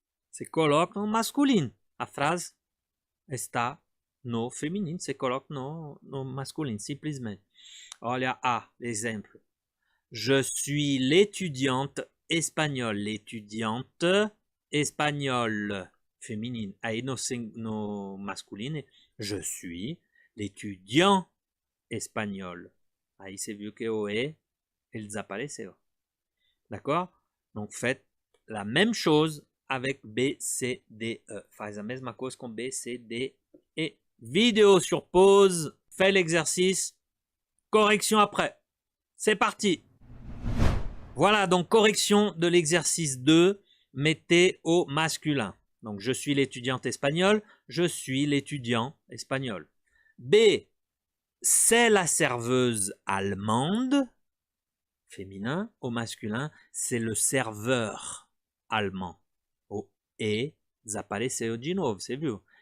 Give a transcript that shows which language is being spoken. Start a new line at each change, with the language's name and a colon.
Portuguese: Você coloca no masculino. A frase está no feminino. Você coloca no masculino, simplesmente. Olha A,
French: l'exemple. Je suis l'étudiante espagnole. L'étudiante espagnole. Féminine.
Portuguese: Aí no masculino,
French: je suis l'étudiant espagnol.
Portuguese: Aí você viu que o E, ele desapareceu.
French: D'accord? Donc faites la même chose avec B, C, D, E.
Portuguese: Faz a mesma coisa com B, C, D, E.
French: Vidéo sur pause. Fais l'exercice. Correction après. C'est parti. Voilà, donc correction de l'exercice 2. Mettez au masculin. Donc je suis l'étudiante espagnole. Je suis l'étudiant espagnol. B. c'est la serveuse allemande, féminin. Au masculin, c'est le serveur allemand.
Portuguese: O E desapareceu de novo, você viu?